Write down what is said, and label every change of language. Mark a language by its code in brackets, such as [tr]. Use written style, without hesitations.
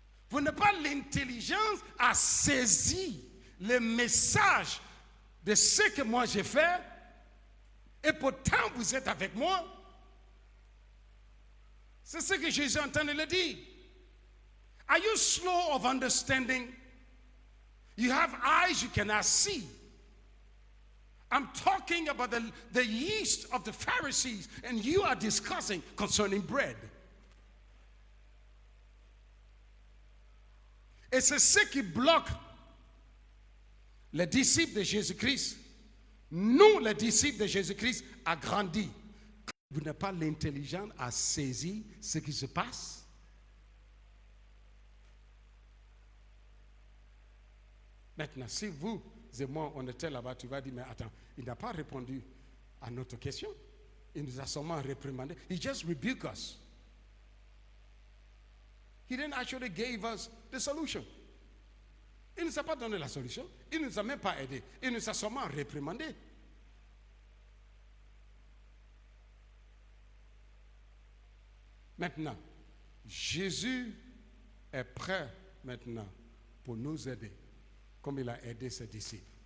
[fr] Vous n'avez pas l'intelligence à saisir le message de ce que moi j'ai fait, et pourtant vous êtes avec moi. C'est ce que Jésus est en train de le dire. [en] Are you slow of understanding? You have eyes you cannot see. I'm talking about the yeast of the Pharisees, and you are discussing concerning bread. [fr] Et c'est ce qui bloque les disciples de Jésus-Christ. Nous, les disciples de Jésus-Christ, a grandi. Vous n'avez pas l'intelligence à saisir ce qui se passe. Maintenant, si vous et moi, on était là-bas, tu vas dire, mais attends, il n'a pas répondu à notre question. Il nous a seulement réprimandé. [en] He just rebuked us. He didn't actually give us the solution. [fr] Il ne nous a pas donné la solution. Il ne nous a même pas aidé. Il nous a seulement réprimandé. Maintenant, Jésus est prêt maintenant pour nous aider, comme il a aidé ses disciples.